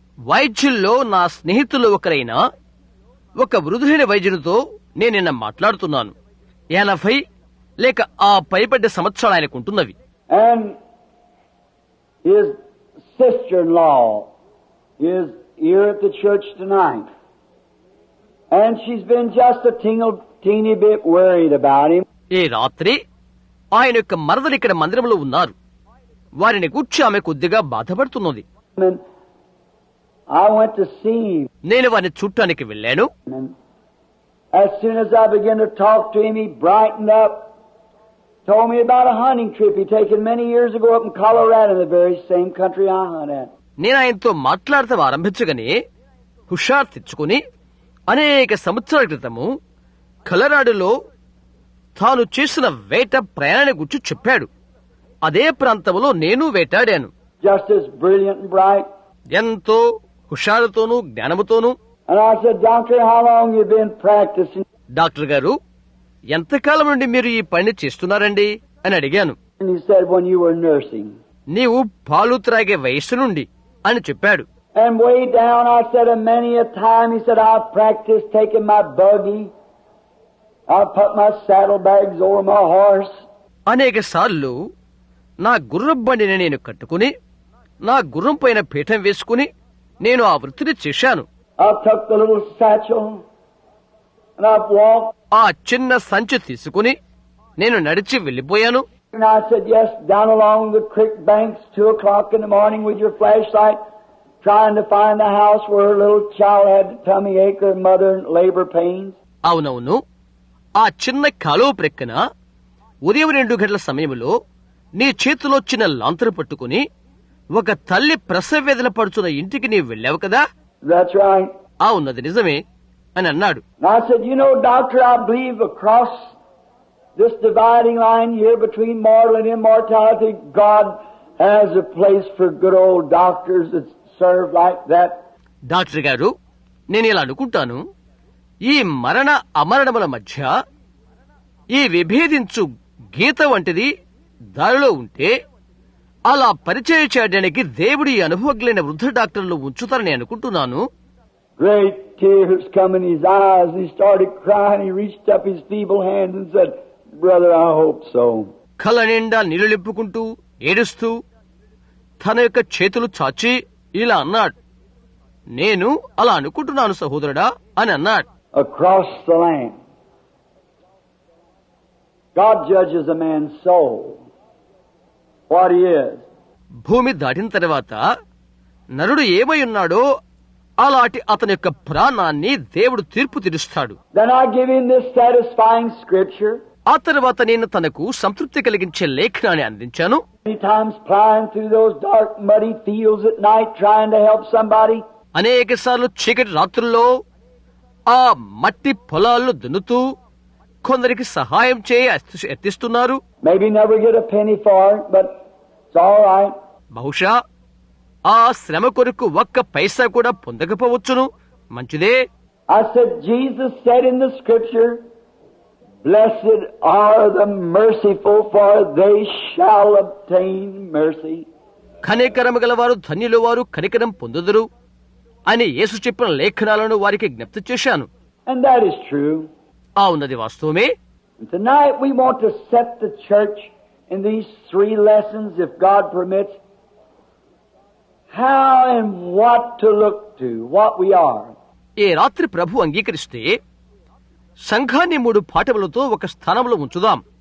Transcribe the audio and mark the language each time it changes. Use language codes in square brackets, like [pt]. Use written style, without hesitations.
[te] వైద్యుల్లో నా స్నేహితులు ఒకరైన ఒక వృద్ధులైన వైద్యునితో నేను నిన్న మాట్లాడుతున్నాను. 80 లేక ఆ పైబడ్డ సంవత్సరాలు ఆయనకుంటున్నవి. [en] And his sister-in-law is here at the church tonight. And she's been just a teeny bit worried about him. [te] ఈ రాత్రి ఆయన యొక్క మరదలు ఇక్కడ మందిరంలో ఉన్నారు. వారిని గూర్చి ఆమె కొద్దిగా బాధపడుతున్నది. [en] And I went to see him. [te] నేను వారిని చూడటానికి వెళ్ళాను. [en] And as soon as I began to talk to him, he brightened up, told me about a hunting trip he'd taken many years ago up in Colorado, in the very same country I hunt at. [te] నేను ఆయనతో మాట్లాడటం ఆరంభించగానే హుషార్ తెచ్చుకుని అనేక సంవత్సరాల క్రితము కలరాడులో తాను చేసిన వేట ప్రయాణాన్ని గురించి చెప్పాడు. అదే ప్రాంతంలో నేను వేటాడాను. [en] Just as brilliant and bright. [te] ఎంతో హుషారుతోనూ జ్ఞానముతోనూ. [en] And I said, Doctor, how long you been practicing? [te] Doctor గారు, ఎంతకాలం నుండి మీరు ఈ పని చేస్తున్నారండి అని అడిగాను. [en] And he said, when you were nursing. [te] నీవు పాలు త్రాగే వయస్సు నుండి అని చెప్పాడు. [en] And way down, I said, many a time, he said, I've practiced taking my buggy. I've put my saddlebags over my horse. [te] అనేక సార్లు నా గుర్రం బండిని నేను కట్టుకుని నా గుర్రం పైన పీఠం వేసుకుని నేను ఆ వృత్తిని చేశాను. [en] I've took the little satchel and I've walked. [te] ఆ చిన్న సంచి తీసుకుని నేను నడిచి వెళ్లిపోయాను. [en] And I said, yes, down along the creek banks, 2:00 in the morning with your flashlight, trying to find the house where her little child had the tummy ache, her mother in labor pains. [te] అవునవును, ఆ చిన్న కాలువ ప్రక్కన ఉదయం 2 గంటల సమయంలో నీ చేతిలో చిన్న లాంతరు పట్టుకుని ఒక తల్లి ప్రసవ వేదన పడుతున్న ఇంటికి నీవు వెళ్ళావు కదా. [en] That's right. [te] అవునది నిజమే అని అన్నాడు. [en] And I said, you know, doctor, I believe across this dividing line here between mortal and immortality, God has a place for good old doctors that serve like that. [te] Doctor గారు, నేను ఇలా అనుకుంటాను, ఈ మరణ అమరణముల మధ్య ఈ విభేదించు గీత వంటిది దారిలో ఉంటే అలా పరిచయం చేయడానికి దేవుడి అనుభవజ్ఞులైన వృద్ధ డాక్టర్లు ఉంచుతారని అనుకుంటున్నాను. [en] Great tears come in his eyes, and he started crying. He reached up his feeble hands and said, brother, I hope so. [te] కళ్ళ నిండా నీళ్లు నింపుకుంటూ ఏడుస్తూ తన యొక్క చేతులు చాచి ఇలా అన్నాడు, నేను అలా అనుకుంటున్నాను సహోదరుడా అని అన్నాడు. [en] Across the land, God judges a man's soul, what he is. [te] భూమి దాటిన తర్వాత నరుడు ఏమై ఉన్నాడో అలాంటి అతని యొక్క ప్రాణాన్ని దేవుడు తీర్పు తీరుస్తాడు. [en] Then I give him this satisfying scripture. [te] ఆ తర్వాత నేను తనకు సంతృప్తి కలిగించే లేఖనాన్ని అందించాను. [en] Many times plying through those dark, muddy fields at night trying to help somebody. [te] అనేక సార్లు చీకటి రాత్రుల్లో ఆ మట్టి పొలాల్లో దున్నుతూ కొందరికి సహాయం ఎత్తిస్తున్నారు. [en] Maybe never get a penny for it, but it's all right. [te] బహుశా ఆ శ్రమ కొరకు ఒక్క పైసా కూడా పొందకపోవచ్చును, మంచిదే. [en] I said, Jesus said in the scripture, blessed are the merciful, for they shall obtain mercy. [te] కనికరము గలవారు ధన్యులు, వారు కనికరం పొందుదురు అని యేసు చెప్పిన లేఖనాలను వారికి జ్ఞప్తి చేశాను. [en] And that is true. [te] అవునది వాస్తవమే. [en] And tonight we want to set the church in these 3 lessons, if God permits, how and what to look to, what we are. [te] ఈ రాత్రి ప్రభు అంగీకరిస్తే సంఘాన్ని 3 పాఠములతో ఒక స్థానంలో ఉంచుదాం.